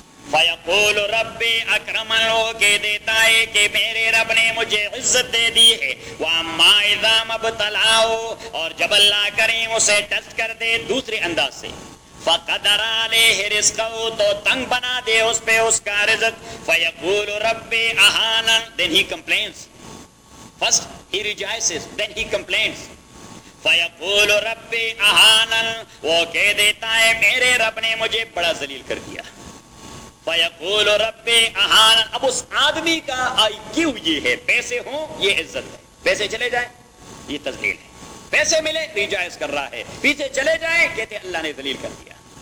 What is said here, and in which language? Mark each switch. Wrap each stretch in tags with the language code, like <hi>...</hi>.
<ar>فیقول رب اکرمن,</ar> <ur>کہہ دیتا ہے کہ میرے رب نے مجھے عزت دے دی ہے,</ur> <ar>واما اذا مبتلاہ,</ar> <ur>اور جب اللہ کریم اسے ٹیسٹ کر دے دوسرے انداز سے,</ur> <ar>فقدر علیہ رزقہ,</ar> <ur>تو تنگ بنا دے اس پہ اس کا رزق,</ur> <ar>فیقول رب اہانن,</ar> <en>then he complains, first he rejoices, then he complains.</en> <ar>فیقول رب اہانن,</ar> <ur>وہ کہہ دیتا ہے میرے رب نے مجھے بڑا ذلیل کر دیا.</ur> <ar>فیقول رب اہان,</ar> <ur>اب اس آدمی کا آئی کیو یہ ہے, پیسے ہوں یہ عزت ہے, پیسے چلے جائیں یہ تذلیل ہے, پیسے ملے ریجائز کر رہا ہے, پیچھے چلے جائیں کہتے اللہ نے ذلیل کر دیا.</ur>